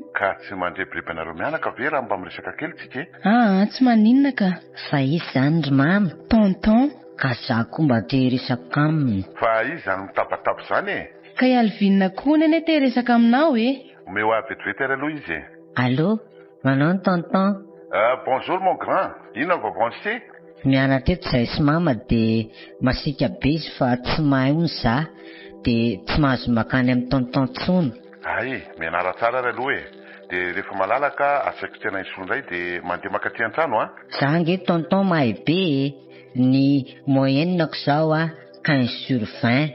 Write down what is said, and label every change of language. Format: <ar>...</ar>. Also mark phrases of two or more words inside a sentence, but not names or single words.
<mg>Ka tsy mandrebireby anareo mianaka ve raha mba miresaka kely tsika e? Tsy maninona ka. Fa izy izany ry mama. Tonton. Ka za koa mba te resaka aminy. Fa izy izany mitabataba izany e. Ka i Alvin koa nene te resaka aminao e. Omeo vetivety ary aloha izy e. Allô, manao tonton?</mg> <fr>Bonjour mon grand,</fr> <mg>ino ny vaovao sy? Mianatra eto izay sy mama dia masika be izy fa tsy mahay hono za dia tsy mahazo makany amin'ny tonton tsony. Ay, mianara tsara ary aloha e. Dia rehefa malalaka asaiko tena isondray dia mandeha makaty an-trano a. Za nge tonton mahay be e. Ny moyenne-ko zao 15/20.</mg>